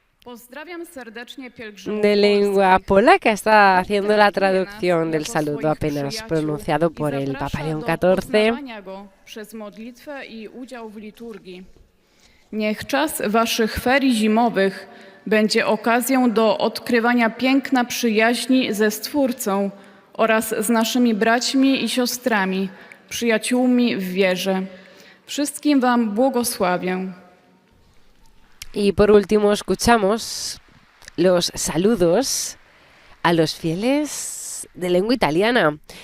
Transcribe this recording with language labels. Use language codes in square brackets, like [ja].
[pl] Pozdrawiam serdecznie pielgrzymów [es] de lengua [pl] polskich. [es] polaca está haciendo la traducción del saludo apenas pronunciado por el Papa León XIV. [pl] Poznawania go przez modlitwę i udział w liturgii. Niech czas waszych ferii zimowych będzie okazją do odkrywania piękna przyjaźni ze Stwórcą oraz z naszymi braćmi i siostrami, przyjaciółmi w wierze. Wszystkim wam błogosławię. [es] Y por último escuchamos los saludos a los fieles de lengua italiana.